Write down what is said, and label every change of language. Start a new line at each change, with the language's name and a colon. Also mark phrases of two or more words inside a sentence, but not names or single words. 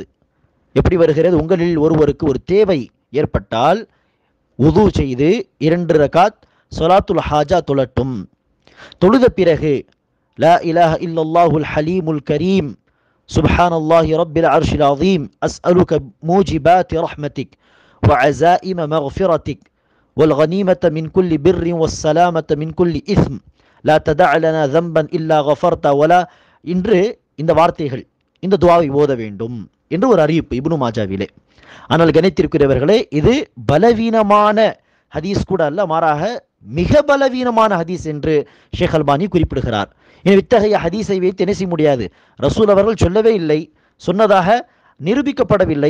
Tamil: எப்படி வருகிறது, உங்களில் ஒருவருக்கு ஒரு தேவை ஏற்பட்டால் உது செய்து 2 ரகாத்
Arabic: صلاة الحاجة
Tamil: தொழட்டும்.
Arabic: தொழுத பிறகு لا إله إلا الله الحليم الكريم سبحان الله رب العرش العظيم أسألك موجبات رحمتك وعزائم مغفرتك والغنيمة من كل بر والسلامة من كل إثم لا تدع لنا ذنبا إلا غفرت ولا
Tamil: இன்று இந்த வார்த்தைகள், இந்த துஆவை ஓத வேண்டும் என்று ஒரு அறிவிப்பு இப்னு மாஜாவிலே. ஆனால் கணித்திருக்கிறவர்களே, இது பலவீனமான ஹதீஸ் கூட அல்ல, மாறாக மிக பலவீனமான ஹதீஸ் என்று ஷேக் அல்பானி குறிப்பிடுகிறார். எனவே இத்தகைய ஹதீஸை வைத்து என்ன செய்ய முடியாது, ரசூல் அவர்கள் சொல்லவே இல்லை, சொன்னதாக நிரூபிக்கப்படவில்லை.